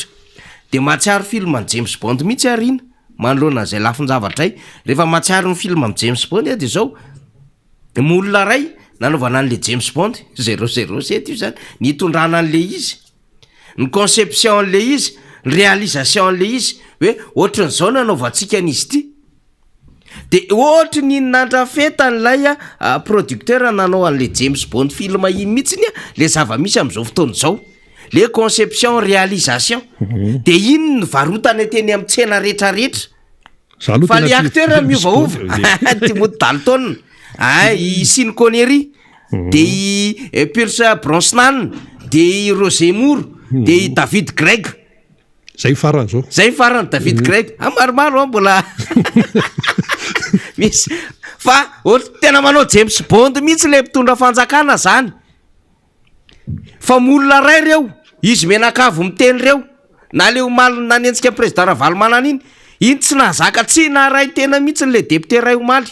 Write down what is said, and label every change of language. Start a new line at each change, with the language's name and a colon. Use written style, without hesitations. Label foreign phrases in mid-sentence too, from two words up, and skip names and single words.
Malagasy: De matsiaro film ny James Bond mihitsy Rina manoloana zay lafin-javatra rehefa matsiaro ny film amin'ny James Bond de zao molona ray nanaovana an'le James Bond 007 io zany nitondrana an'le izy, ny conception an'le izy, ny réalisation an'le izy, hoe ohatran'izao nanaovantsika an'izy ity. De ohatry ny nandrafeta n'lay producteur nanao an'le James Bond film iny mihitsiny le zava-misy am'izao fotoana zao,
French: le conception réalisation,
Malagasy: de iny ny varotana teny amin'ny tsena rehetrarehetra. Fa le acteur miovaova Timothy Dalton, i Sean Connery, de i Pierce Brosnan, de i Roger Moore, de i David Craig. Zay farany zao. Zay farany David Craig. Maromaro mbola misy. Fa tena manao James Bond mihitsy le mpitondra fanjakana zany. Fa molona ray reo, izy menakavy miteny reo, na le omaly nanentsika président Ravalomanana iny tsy nahazaka tsy naray tena mihitsy le député ray omaly.